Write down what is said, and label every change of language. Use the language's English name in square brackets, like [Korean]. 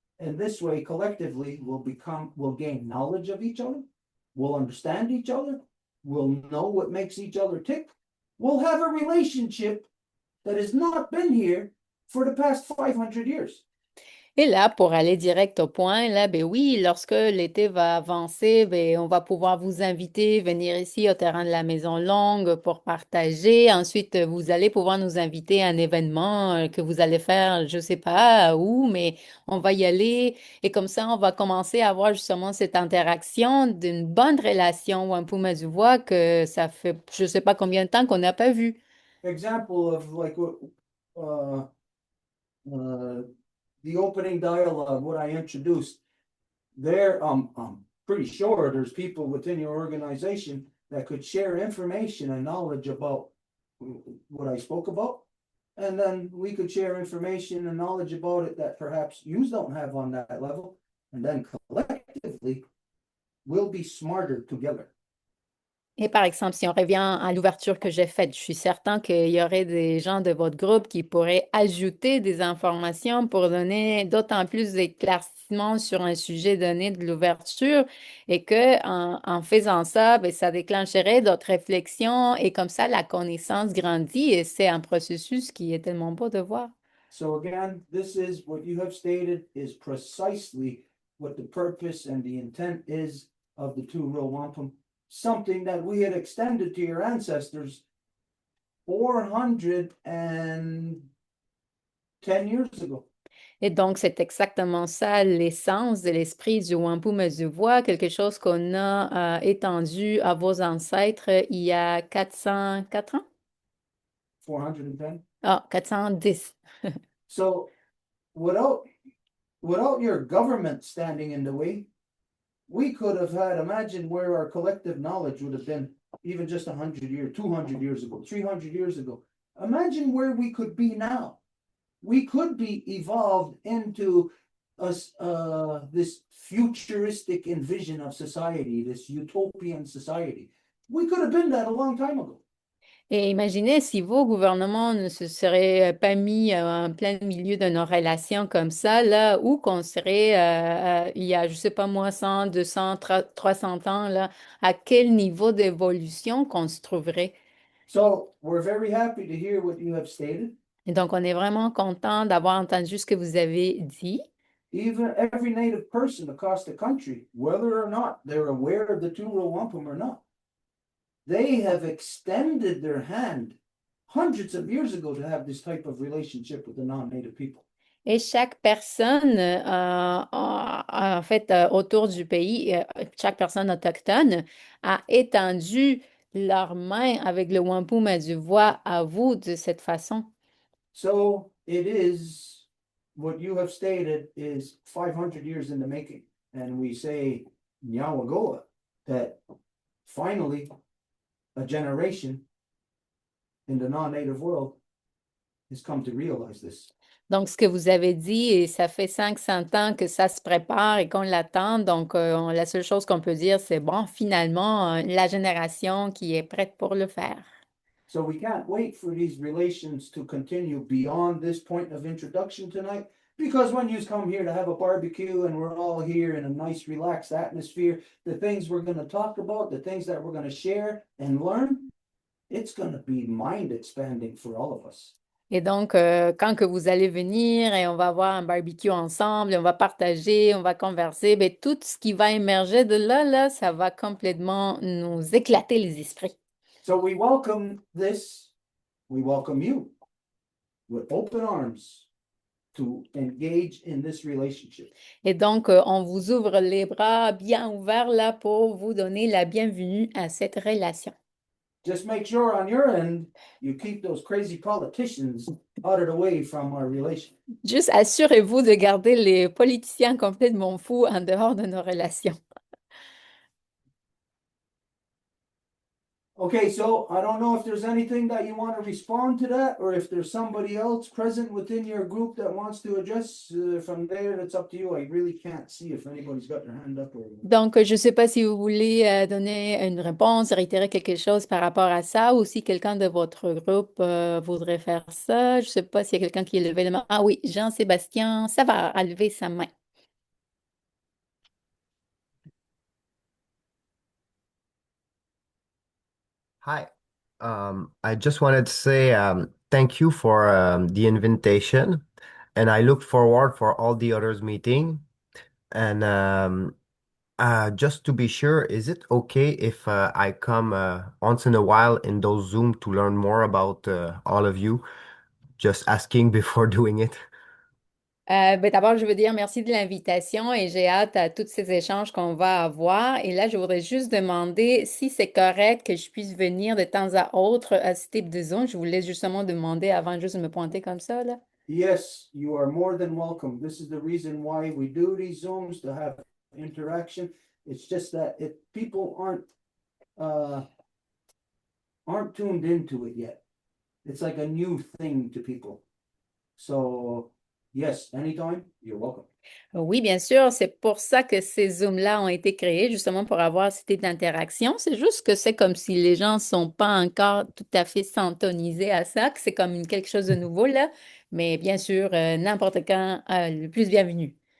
[English] And this way, collectively, we'll gain knowledge of each other, we'll understand each other, we'll know what makes each other tick, we'll have a relationship that has not been here for the past 500 years. [French] Et là, pour aller direct au point, là, ben oui, lorsque l'été va avancer, ben on va pouvoir vous inviter, venir ici au terrain de la Maison Longue pour partager. Ensuite, vous allez pouvoir nous inviter à un événement que vous allez faire, je sais pas où, mais on va y aller. Et comme ça, on va commencer à avoir justement cette interaction d'une bonne relation Wampum du voix que ça fait je sais pas combien de temps qu'on n'a pas vu. [English] Example of like the opening dialogue, what I introduced there, I'm pretty sure there's people within your organization that could share information and knowledge about what I spoke about. And then we could share information and knowledge about it that perhaps you don't have on that level. And then collectively, we'll be smarter together. [French] Et par exemple, si on revient à l'ouverture que j'ai faite, je suis certain qu'il y aurait des gens de votre groupe qui pourraient ajouter des informations pour donner d'autant plus d'éclaircissements sur un sujet donné de l'ouverture et que en faisant ça, ben, ça déclencherait d'autres réflexions et comme ça, la connaissance grandit et c'est un processus qui est tellement beau de voir. [English] So again, this is what you have stated is precisely what the purpose and the intent is of the two-row wampum. Something that we had extended to your ancestors 450 10 years ago. [French] Et donc, c'est exactement ça l'essence de l'esprit du Wampum voix, quelque chose qu'on a étendu à vos ancêtres il y a 404 ans? 410. Ah, 410. [English] So without your government standing in the way, we could have had, imagine where our collective knowledge would have been even just 100 years, 200 years ago, 300 years ago. Imagine where we could be now. We could be evolved into this futuristic envision of society, this utopian society. We could have been that a long time ago. [French] Et imaginez si vos gouvernements ne se seraient pas mis en plein milieu de nos relations comme ça, là où qu'on serait il y a, je sais pas moi, 100, 200, 300 ans, là, à quel niveau d'évolution qu'on se trouverait. [English] So we're very happy to hear what you have stated. [French] Et donc, on est vraiment content d'avoir entendu ce que vous avez dit. [English] Even every native person across the country, whether or not they're aware of the two-row wampum or not, they have extended their hand hundreds of years ago to have this type of relationship with the non-native people. [French] Et chaque personne, en fait, autour du pays, chaque personne autochtone a étendu leurs mains avec le wampum à du voix à vous de cette façon. [English] So it is what you have stated is 500 years in the making. And we say Nyawagoa, that finally a generation in the non-native world has come to realize this. [French] Donc, ce que vous avez dit, et ça fait 500 ans que ça se prépare et qu'on l'attend. Donc, la seule chose qu'on peut dire, c'est bon, finalement, la génération qui est prête pour le faire. [English] So we can't wait for these relations to continue beyond this point of introduction tonight, because when you come here to have a barbecue and we're all here in a nice relaxed atmosphere, the things we're going to talk about, the things that we're going to share and learn, it's going to be mind expanding for all of us. [French] Et donc, quand que vous allez venir et on va avoir un barbecue ensemble, on va partager, on va converser, bien, tout ce qui va émerger de là, là, ça va complètement nous éclater les esprits. [English] So we welcome this, we welcome you with open arms to engage in this relationship. [French] Et donc, on vous ouvre les bras bien ouverts là pour vous donner la bienvenue à cette relation. [English] Just make sure on your end, you keep those crazy politicians out of the way from our relation. [French] Juste assurez-vous de garder les politiciens complètement fous en dehors de nos relations. [English] Okay, so I don't know if there's anything that you want to respond to that, or if there's somebody else present within your group that wants to address from there. It's up to you. I really can't see if anybody's got their hand up or. [French] Donc, je ne sais pas si vous voulez donner une réponse, réitérer quelque chose par rapport à ça, ou si quelqu'un de votre groupe voudrait faire ça. Je ne sais pas s'il y a quelqu'un qui a levé la main. Ah oui, Jean-Sébastien, ça va, a levé sa main. [English] Hi. I just wanted to say thank you for the invitation, and I look forward for all the others meeting. And just to be sure, is it okay if I come once in a while in those Zoom to learn more about all of you? Just asking before doing it. [French] Ben, d'abord, je veux dire merci de l'invitation et j'ai hâte à tous ces échanges qu'on va avoir. Et là, je voudrais juste demander si c'est correct que je puisse venir de temps à autre à ce type de zone. Je voulais justement demander avant juste de me pointer comme ça, là. [English] Yes, you are more than welcome. This is the reason why we do these Zooms, to have interaction. It's just that if people aren't tuned into it yet. It's like a new thing to people. So yes, anytime, you're welcome. [French] Oui, bien sûr, c'est pour ça que ces Zooms-là ont été créés, justement pour avoir ce type d'interaction. C'est juste que c'est comme si les gens ne sont pas encore tout à fait syntonisés à ça, que c'est comme quelque chose de nouveau, là. Mais bien sûr, n'importe quand, le plus bienvenu.